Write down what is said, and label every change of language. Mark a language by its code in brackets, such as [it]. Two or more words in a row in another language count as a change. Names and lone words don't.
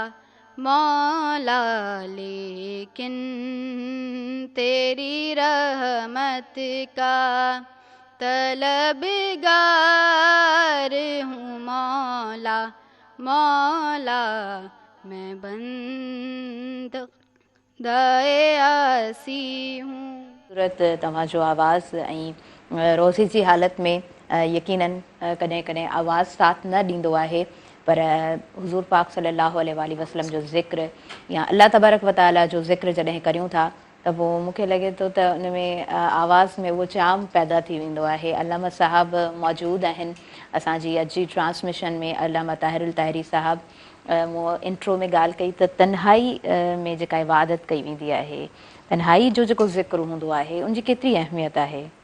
[ur] مولا لیکن تیری رحمت کا طلبگار ہوں مولا. مولا میں بندۂ عاصی ہوں. [sd] सूरत तव्हांजो आवाज़ ऐं रोज़ी जी हालत में यकीनन कॾहिं कॾहिं आवाज़ साथ न ॾींदो आहे, पर हुज़ूर पाक [ar] صلى الله عليه وسلم [sd] जो ज़िक्र या [ar] الله تبارك وتعالى [sd] जो ज़िक्र जॾहिं करियूं था त पोइ मूंखे लॻे थो त उन में आवाज़ में उहो चाम पैदा थी वेंदो आहे। अल्लामा साहब मौजूदु आहिनि असांजी अॼु जी ट्रांसमिशन में। अल्लामा ताहिरुल ताहिरी साहब मूं इंट्रो में ॻाल्हि कई त तन्हाई में जेका इबादत कई वेंदी आहे, तन्हाई जो जेको ज़िक्र हूंदो आहे उनजी केतिरी अहमियत आहे?